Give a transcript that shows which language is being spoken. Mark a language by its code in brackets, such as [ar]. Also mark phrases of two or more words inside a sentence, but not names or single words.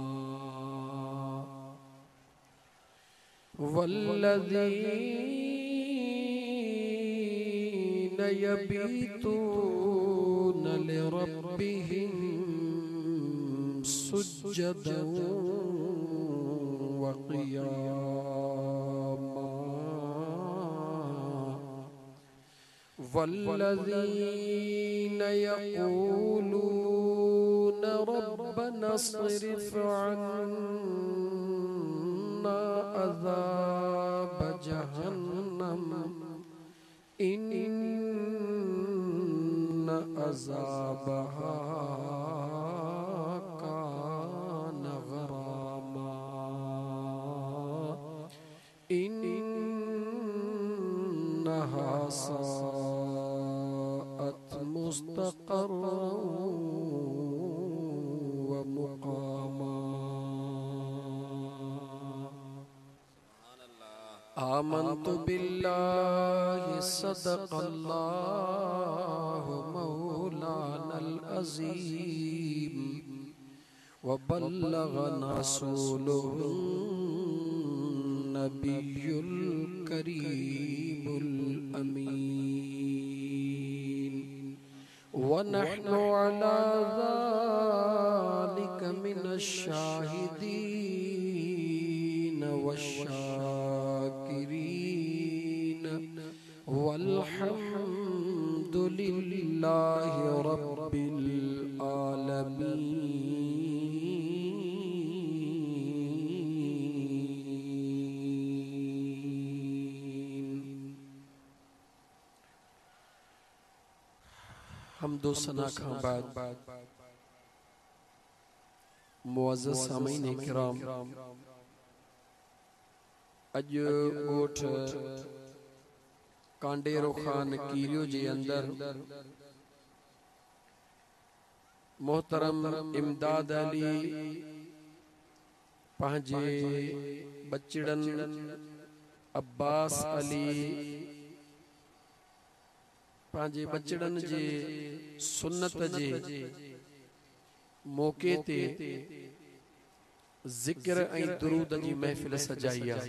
[ar] والذين يبيتون لربهم سجدا وقياما. والذين يقولون ربنا اصرف عنا عذاب جهنم إن عذابها كان غراما. إنها ساءت مستقرا ومقاما. آمنت بالله صدق الله مولانا العظيم وبلغنا رسوله النبي الكريم الأمين. ونحن على ذلك من الشاهدين والشاكرين والحمد لله رب العالمين. [sd] हम्दो सना खां बाद मुअज़्ज़ज़ सामीन किराम, अज गोठ कांडेरो खान कीरियो जे अंदर मोहतरम इमदाद अली पंहिंजे बचड़न अब्बास अली पंहिंजे बचड़न जे सुन्नत जे मौके ते ज़िक्र ऐं दुरूद जी महफ़िल सजाई आहे।